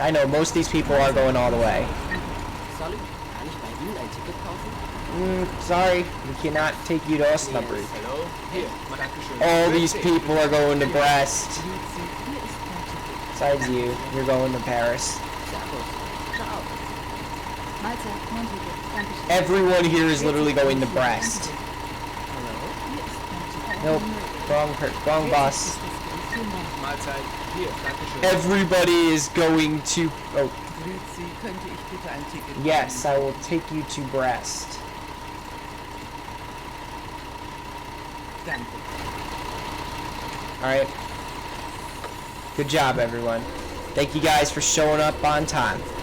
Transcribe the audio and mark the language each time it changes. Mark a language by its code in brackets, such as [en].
[en] I know most of these people are going all the way. [de] Sorry, kann ich bei Ihnen ein Ticket kaufen? [en] Sorry, we cannot take you to Osnabrück. [de] Hello, hier, Dankeschön. [en] All these people are going to Brest. [de] Hier ist mein Ticket. [en] Besides you, you're going to Paris. [de] Servus. Ciao. Mahlzeit, mein Ticket. Dankeschön. [en] Everyone here is literally going to Brest. [de] Hallo? Hier ist mein Ticket. [en] Nope, wrong bus. [de] Mahlzeit, hier, Dankeschön. [en] Everybody is going to... Oh, [de] Grüezi, könnte ich bitte ein Ticket [en] yes, I will take you to Brest. [de] Danke. [en] Alright. Good job, everyone. Thank you guys for showing up on time.